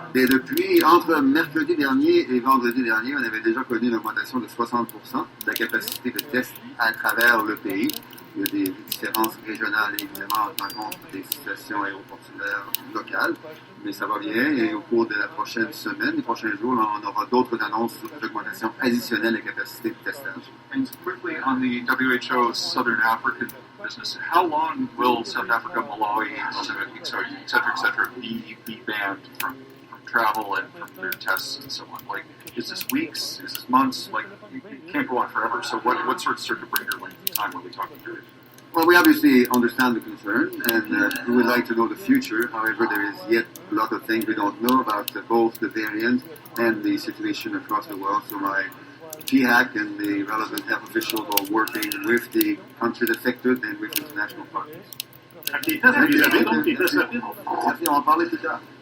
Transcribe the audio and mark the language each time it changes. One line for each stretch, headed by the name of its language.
French: Et depuis, entre mercredi dernier et vendredi dernier, on avait déjà connu une augmentation de 60% de la capacité de tests à travers le pays. Il y a des différences régionales, évidemment, en compte des situations aéroportuaires locales, mais ça va bien et au cours de la prochaine semaine, les prochains jours, on aura d'autres annonces d'augmentation additionnelle des capacités de testage.
English: And quickly on the WHO Southern African business, how long will South Africa, Malawi, Mozambique, et cetera, be banned from travel and from their tests and so on? Like, is this weeks? Is this months? Like, you can't go on forever. So what sort of circuit breaker length of time are we talking here? Well, we obviously understand the concern, and we would like to know the future. However, there is yet a lot of things we don't know about both the variant and the situation across the world. So my GHAC and the relevant health officials are working with the countries affected and with international partners.
French: Les tests, vous les avez donc, les tests rapides? Merci, on va en parler plus tard.